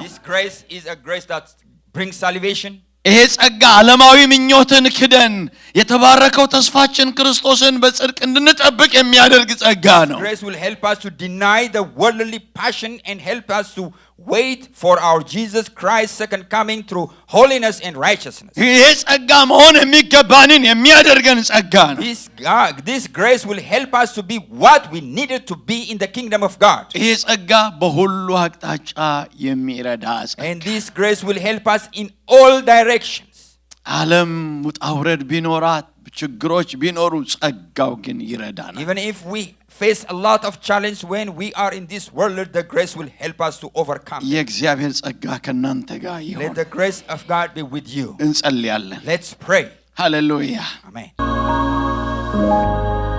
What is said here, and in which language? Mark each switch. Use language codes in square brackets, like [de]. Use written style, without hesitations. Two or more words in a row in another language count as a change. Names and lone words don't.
[en] This grace is a grace that brings salvation. [am] ይሄ ጸጋ ዓለማዊ ምኞትን ክደን የተባረከው ተስፋችን ክርስቶስን በጽድቅ እንድንጠብቅ የሚያደርግ ጸጋ ነው። [en] Grace will help us to deny the worldly passion and help us to wait for our Jesus Christ's second coming through holiness and righteousness. [am] ይሄ ጸጋ መሆን የሚገባንን የሚያደርገን ጸጋ ነው። [en] This grace will help us to be what we needed to be in the kingdom of God. [am] ይሄ ጸጋ በሁሉ አቅጣጫ የሚረዳ ጸጋ። [en] And this grace will help us in all directions. [am] ዓለም ውጣ ውረድ ቢኖራት ችግሮች ቢኖሩ ጸጋው ግን ይረዳናል። [en] Even if we face a lot of challenge when we are in this world, the grace will help us to overcome. [am] የእግዚአብሔር ጸጋ ከናንተ ጋር ይሁን። [en] Let the grace of God be with you. [am] እንጸልያለን። [en] Let's pray. [am] ሃሌሉያ [en] Amen.